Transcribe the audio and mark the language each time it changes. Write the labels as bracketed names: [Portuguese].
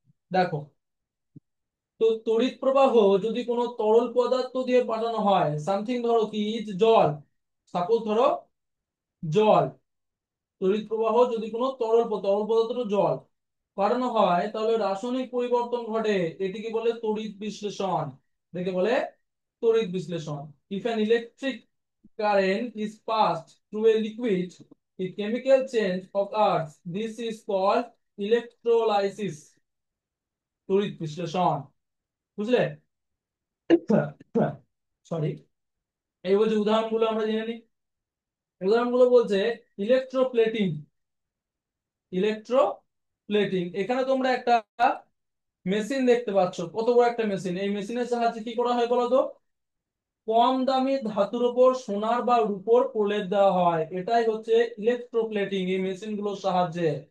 [Bangla] দেখো, তো তড়িৎ প্রবাহ যদি কোনো তরল পদার্থ দিয়ে পাঠানো হয়, সামথিং, ধরো কি জল, সাপোজ ধরো জল, তড়িৎ প্রবাহ যদি কোনো তরল পদার্থ জল পাঠানো হয়, তাহলে রাসায়নিক পরিবর্তন ঘটে, এটিকে বলে তড়িৎ বিশ্লেষণ। দেখে বলে তড়িৎ বিশ্লেষণ। [English] If an electric current is passed through a liquid, a chemical change occurs. This is called electrolysis, [Bangla] তড়িৎ বিশ্লেষণ। বুঝলে? সরি, এই বলছে উদাহরণগুলো আমরা জেনে নিই। উদাহরণগুলো বলছে ইলেকট্রোপ্লেটিং। ইলেকট্রোপ্লেটিং, এখানে তোমরা একটা মেশিন দেখতে পাচ্ছ, কত বড় একটা মেশিন। এই মেশিনের সাহায্যে কি করা হয় বলো তো? কম দামি ধাতুর উপর সোনার বা রূপোর প্রলেপ দেওয়া হয়, এটাই হচ্ছে ইলেকট্রোপ্লেটিং এই মেশিন গুলোর সাহায্যে।